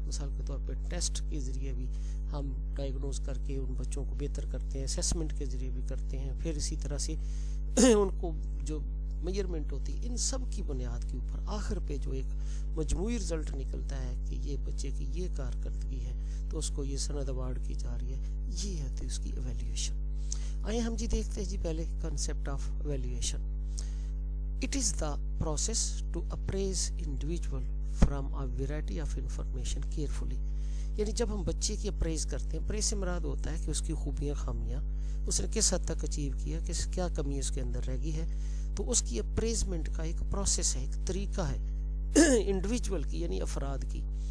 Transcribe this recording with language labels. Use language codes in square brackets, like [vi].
[ur] مثال کے طور پہ ٹیسٹ کے ذریعے بھی ہم ڈائیگنوز کر کے ان بچوں کو بہتر کرتے ہیں، اسیسمنٹ کے ذریعے بھی کرتے ہیں، پھر اسی طرح سے ان کو جو میجرمنٹ ہوتی ہے، ان سب کی بنیاد کے اوپر آخر پہ جو ایک مجموعی رزلٹ نکلتا ہے کہ یہ بچے کی یہ کارکردگی ہے تو اس کو یہ سند ایوارڈ کی جا رہی ہے. یہ ہے اس کی ایویلیویشن. آئیے ہم جی دیکھتے ہیں جی پہلے concept of evaluation. [en] It is the process to appraise individual from a variety of information carefully. [ur] یعنی جب ہم بچے کی اپریز کرتے ہیں، اپریز سے مراد ہوتا ہے کہ اس کی خوبیاں، خامیاں، اس نے کس حد تک اچیو کیا، کیا کمی اس کے اندر رہ گئی ہے. تو اس کی اپریزمنٹ کا ایک پروسیس ہے، ایک طریقہ ہے انڈیویجول کی، یعنی افراد کی.